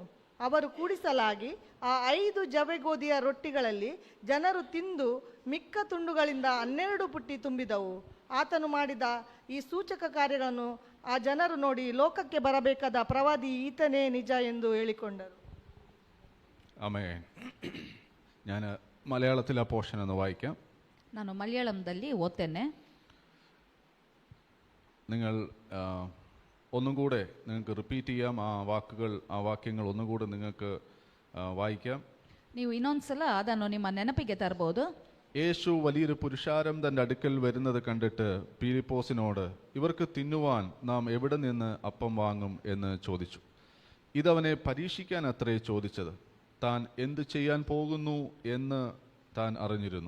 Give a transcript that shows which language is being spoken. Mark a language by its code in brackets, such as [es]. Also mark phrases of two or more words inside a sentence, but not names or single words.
[kn] ಅವರು ಕೂಡಿಸಲಾಗಿ ಆ 5 ಜವೆಗೋದಿಯ ರೊಟ್ಟಿಗಳಲ್ಲಿ ಜನರು ತಿಂದು ಮಿಕ್ಕ ತುಂಡುಗಳಿಂದ 12 ಪುಟ್ಟಿ ತುಂಬಿದವು. ಆತನು ಮಾಡಿದ ಈ ಸೂಚಕ ಕಾರ್ಯಗಳನ್ನು ಆ ಜನರು ನೋಡಿ, ಲೋಕಕ್ಕೆ ಬರಬೇಕಾದ ಪ್ರವಾದಿ ಈತನೇ ನಿಜ ಎಂದು ಹೇಳಿಕೊಂಡರು. [ml] ആമേൻ. ഞാൻ മലയാളത്തിൽ ആ പോർഷൻ ഒന്ന് വായിക്കാം. [kn] ನಾನು ಮಲಯಾಳಂದಲ್ಲಿ ಓದ್ತೇನೆ. [ml] നിങ്ങൾ ഒന്നും കൂടെ നിങ്ങൾക്ക് റിപ്പീറ്റ് ചെയ്യാം. ആ വാക്യങ്ങൾ ഒന്നും കൂടെ നിങ്ങൾക്ക് വായിക്കാം. [kn] ನೀವು ಇನ್ನೊಂದ್ಸಲ ಅದನ್ನು ನಿಮ್ಮ ನೆನಪಿಗೆ ತರಬಹುದು. [ml] യേശു വലിയൊരു പുരുഷാരം തൻ്റെ അടുക്കൽ വരുന്നത് കണ്ടിട്ട് പീലിപ്പോസിനോട്, ഇവർക്ക് തിന്നുവാൻ നാം എവിടെ നിന്ന് അപ്പം വാങ്ങും എന്ന് ചോദിച്ചു. ഇതവനെ പരീക്ഷിക്കാൻ അത്രേ ചോദിച്ചത്. താൻ എന്ത് ചെയ്യാൻ പോകുന്നു എന്ന് താൻ അറിഞ്ഞിരുന്നു.